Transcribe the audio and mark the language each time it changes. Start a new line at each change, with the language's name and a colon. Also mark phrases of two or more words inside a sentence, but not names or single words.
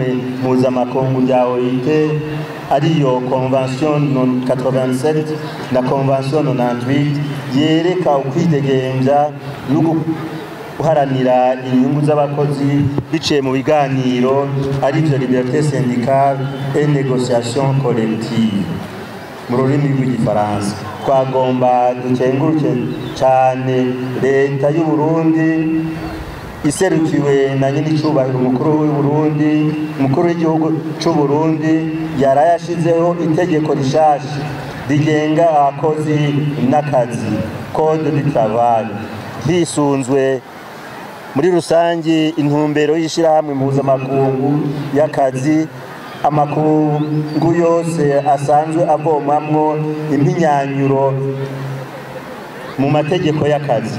Rundi: mpuzamakungu rya OIT ariyo Convention 87 na Convention 98 yereka ukwidegemvya no guharanira inyungu z'abakozi biciye mu biganiro arivyo
French: liberté syndicale et négociation collective
Rundi: mu rurimi rw'igifaransa. Twagomba dukenguruke cyane leta y'u Burundi iserukiwe na nyenicubahiro umukuru w'u Burundi, umukuru w'igihugu cy'u Burundi yarayashizeho itegeko rishasha rigenga abakozi n'akazi,
French: Code du travail,
Rundi: hisunzwe muri rusangi intumbero y'ishirahamwe mpuzamakungu y'akazi. Amakungu yose asanzwe avomamwo impinyanyuro mu mategeko y'akazi.